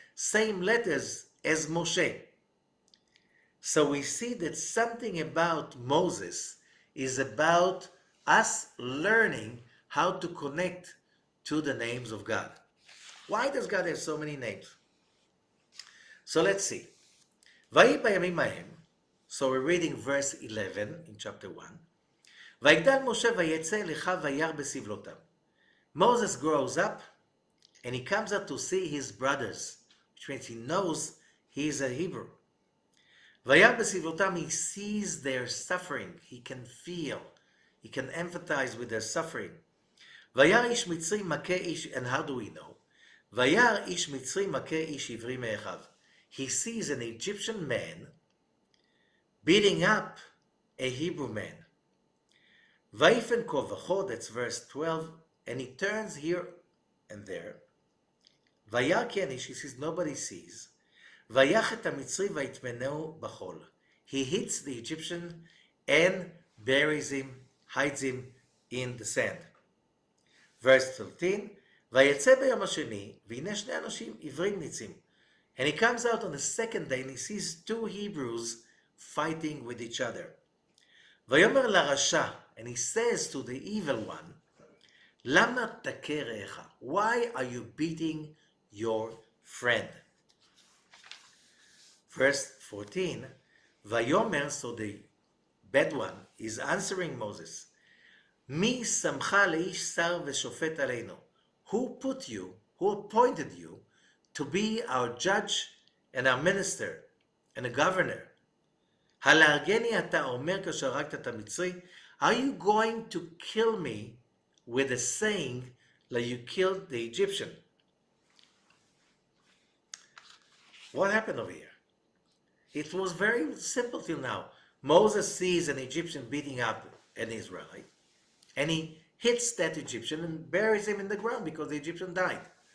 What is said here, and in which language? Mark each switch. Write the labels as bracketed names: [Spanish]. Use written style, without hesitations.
[English] Same letters as Moshe. So we see that something about Moses is about us learning how to connect to the names of God. Why does God have so many names? So let's see. [Hebrew] ויהי בימים ההם, [English] so we're reading verse 11 in chapter 1. [Hebrew] ויגדל משה ויצא אל אחיו וירא בסבלותם. [English] Moses grows up and he comes out to see his brothers, which means he knows he is a Hebrew. [Hebrew] וירא בסבלותם, [English] he sees their suffering, he can feel, he can empathize with their suffering. [Hebrew] וירא איש מצרי מכה איש, [English] and how do we know? [Hebrew] וירא איש מצרי מכה איש עברי מאחיו. [English] He sees an Egyptian man beating up a Hebrew man. [Hebrew] ויפן כה וכה, [English] that's verse 12, and he turns here and there. [Hebrew] וירא כי איש, [English] he sees, nobody sees. [Hebrew] ויח את המצרי ויטמנהו בחול. [English] He hits the Egyptian and buries him, hides him in the sand. [Hebrew] Verse 13, ויצא ביום השני, והנה שני אנשים עברים ניצים. [English] And he comes out on the second day and he sees two Hebrews fighting with each other. [Hebrew] ויאמר לרשע, [English] and he says to the evil one, [Hebrew] למה תכה רעך? [English] Why are you beating your friend? Verse 14, [Hebrew] ויאמר, [English] so the bad one is answering Moses, [Hebrew] מי שמך לאיש שר ושופט עלינו? [English] Who put you, who appointed you to be our judge and our minister and a governor. [Hebrew] הלהרגני אתה אומר כאשר הרגת את המצרי? [English] Are you going to kill me with a saying like you killed the Egyptian? What happened over here? It was very simple till now. Moses sees an Egyptian beating up an Israelite, and he hits that Egyptian and buries him in the ground because the Egyptian died.